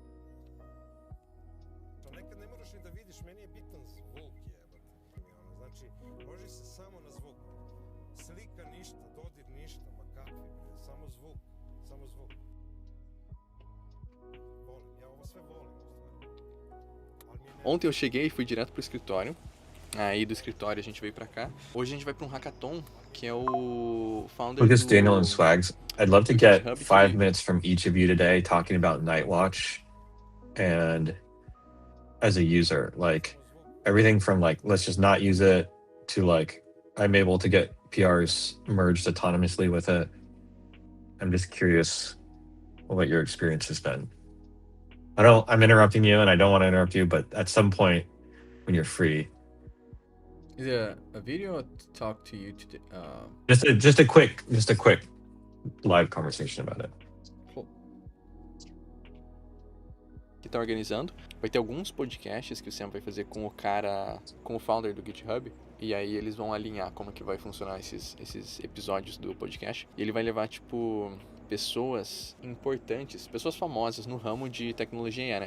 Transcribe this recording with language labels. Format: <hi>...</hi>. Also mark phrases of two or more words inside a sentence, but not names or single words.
<sr>To nekad ne moraš ni da vidiš, meni je bitan zvuk, jebate. Znači, loži se samo na zvuk. Slika ništa, dodir ništa, ma kakvi, samo zvuk, samo zvuk. Volim, ja ovo sve volim, u stvari.</sr> <pt>Ontem eu cheguei e fui direto pro escritório Aí do escritório a gente veio pra cá. Hoje a gente vai pra um hackathon, que é o founder</pt> <en>Lucas, Daniel, and do, Swags, I'd love to do get GitHub, 5 minutes from each of you today talking about Nightwatch and as a user, like everything from like let's just not use it to like I'm able to get PRs merged autonomously with it. I'm just curious what your experience has been. I'm interrupting you and I don't want to interrupt you, but at some point when you're free, Is it a video or talk to you today? just a quick live conversation about it.</en> <pt>que tá organizando. Vai ter alguns podcasts que o Sam vai fazer com o cara, com o founder do GitHub. E aí eles vão alinhar como que vai funcionar esses episódios do podcast. E ele vai levar, tipo, pessoas importantes, pessoas famosas no ramo de tecnologia AI, né?</pt>